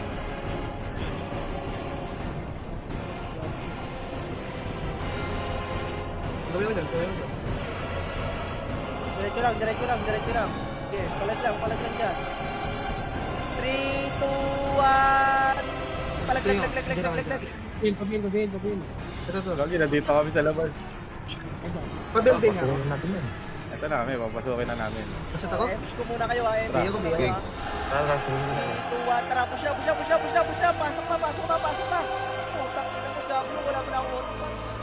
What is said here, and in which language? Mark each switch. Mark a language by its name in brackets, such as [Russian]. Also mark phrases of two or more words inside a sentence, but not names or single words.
[Filipino] Gawin mo dyan, gawin mo dyan. Diretso lang, diretso lang, diretso lang. Okay, palag lang dyan. 3, 2, 1. Palag, lag, lag, lag, lag, lag, lag, lag. Papil. Ito to. Gagi, nandito kami sa labas. Pa-building ako. Pasukin natin yan. Ito na kami, papasukin na namin. Basta ako? MX ko muna kayo, ha. MX Biyo ko ko, muna biyo. kayo, ha. Tara, sunod na. 3, 2, 1, tara, push na, push na, push na, push na, push na. Pasok na, pasok na, pasok na. Putang ina mo, Diablo, wala mo na ako automax.